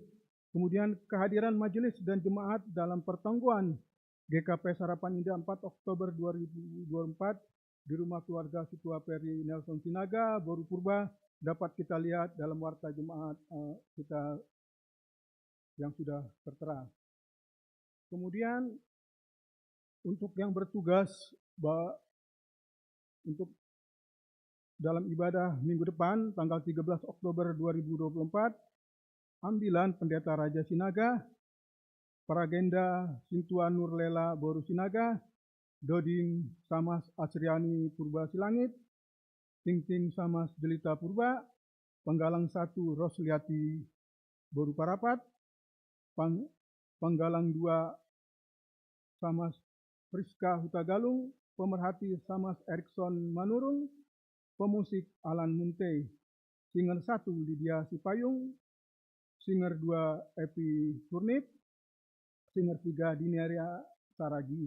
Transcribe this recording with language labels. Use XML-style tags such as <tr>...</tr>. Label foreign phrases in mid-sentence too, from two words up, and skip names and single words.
<id>Kemudian kehadiran majelis dan jemaat dalam pertongguan GKP Sarapan Indah 4 Oktober 2024 di rumah keluarga Situa Peri Nelson Sinaga, Boru Purba, dapat kita lihat dalam warta jemaat kita yang sudah tertera. Kemudian untuk yang bertugas untuk dalam ibadah minggu depan tanggal 13 Oktober 2024, ambilan Pendeta Raja Sinaga, Paragenda Sintua Nurlela Boru Sinaga, Doding Samas Asriani Purba Silangit, Ting Samas Jelita Purba, Penggalang 1 Rosliati Boru Parapat, Penggalang 2 Samas Priska Hutagalung, Pemerhati Samas Erikson Manurung, Pemusik Alan Munte, Singer 1 Lydia Sipayung, Singer 2 Epi Turnip, Singer 3 Diniaria Saragi.</id>